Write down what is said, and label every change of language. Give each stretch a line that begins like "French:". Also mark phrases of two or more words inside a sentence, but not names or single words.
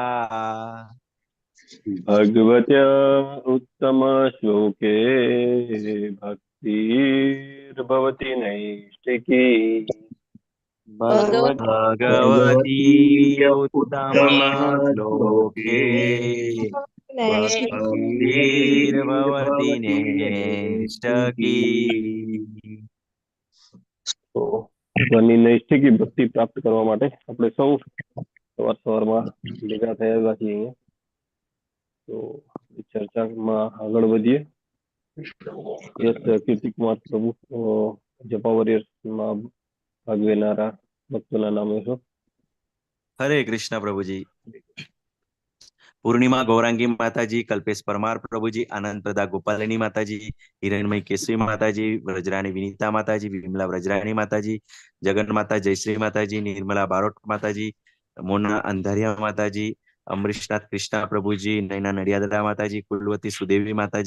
Sanskrit: भगवत्या उत्तमश्लोके भक्तिर्भवति नैष्टिकी भगवती उत्तमश्लोके भक्तिर्भवति नैष्ठकी।
Gujarati: તો ભગવાનની નૈષ્ઠિકી ભક્તિ પ્રાપ્ત કરવા માટે આપણે સૌ સવાર સવારમાં ભેગા થયેલા છીએ અહીંયા. તો ચર્ચામાં આગળ વધીએ. યસ કીર્તિ કુમાર પ્રભુ જપા વોરિયર્સમાં ભાગ લેનારા ભક્તોના નામો છો.
Hindi: हरे कृष्णा प्रभु जी. पूर्णिमा गौरांगी माता जी, कल्पेश परमार प्रभु जी, आनंद प्रदा गोपालिनी माता जी, हिरणमयी केशवी माता जी, व्रजरानी विनीता माता जी, विमला व्रजरानी माता जी, जगन माता जयश्री माता जी, निर्मला बारोट माता जी, मोना अंधारिया माता जी, अमरीशनाथ कृष्णा प्रभु जी, नैना नडियादरा माता जी, कुलवती सुदेवी माता